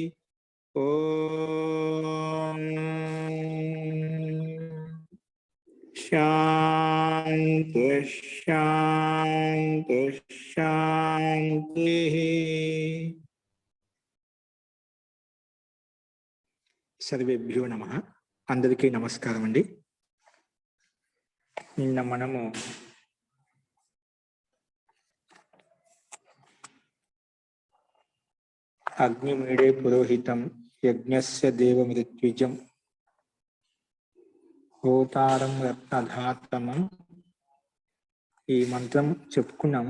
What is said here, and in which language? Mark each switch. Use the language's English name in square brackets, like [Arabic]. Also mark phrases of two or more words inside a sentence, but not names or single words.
[Sanskrit] ओम शांति शांति शांति। सर्वेभ्यो नमः। [Telugu] అందరికీ నమస్కారం అండీ। నిన్న మనము [Sanskrit] అగ్నిమీడే పురోహితం యజ్ఞస్య దేవమృత్విజం హోతారం రత్నధాతమం [Telugu] ఈ మంత్రం చెప్పుకున్నాము.